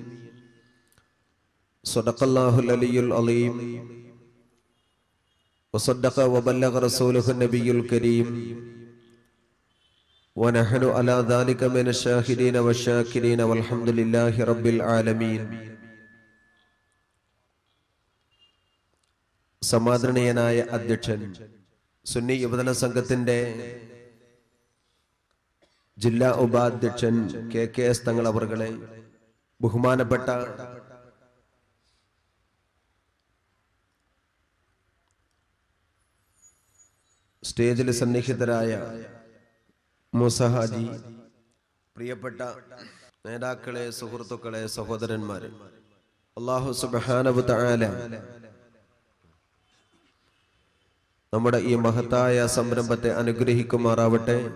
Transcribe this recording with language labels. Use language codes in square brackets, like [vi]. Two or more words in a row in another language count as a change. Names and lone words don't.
[ar] صدق الله العلي العظيم وصدق وبلغ رسوله النبي الكريم ونحن على ذلك من الشاهدين والشاكرين والحمد لله رب العالمين. [ml] സമാദരണീയനായ അധ്യക്ഷൻ, സുന്നി യുവജന സംഘത്തിന്റെ ജില്ലാ ഉപാധ്യക്ഷൻ KKS തങ്ങൾ അവർകളെ, ബഹുമാനപ്പെട്ട സ്റ്റേജിൽ സന്നിഹിതരായ മൂസ ഹാജി, പ്രിയപ്പെട്ട നേതാക്കളെ, സുഹൃത്തുക്കളെ, സഹോദരന്മാരെ, [ar] الله سبحانه وتعالى [ml] നമ്മുടെ ഈ മഹത്തായ സംരംഭത്തെ അനുഗ്രഹിക്കുമാറാവട്ടെ.